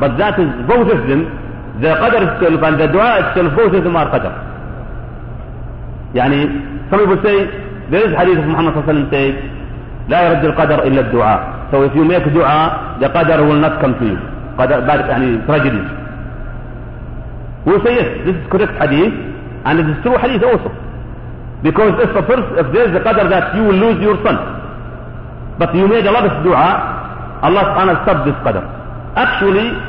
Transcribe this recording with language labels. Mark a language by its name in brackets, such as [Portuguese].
[English] But that is both of them. The Qadr itself and the دعاء itself, both of them are Qadr. يعني, some people say, there is hadith of Muhammad صلى الله عليه وسلم say, [Arabic] لا يرد القدر إلا الدعاء. [English] So if you make دعاء, the Qadr will not come to you. Qadr, bad, يعني, tragedy. We say yes, this is correct hadith, and it is true hadith also. Because if the first, if there is a qadr that you will lose your son, but you made a lot of dua, Allah subhanahu wa ta'ala stopped this qadr. Actually,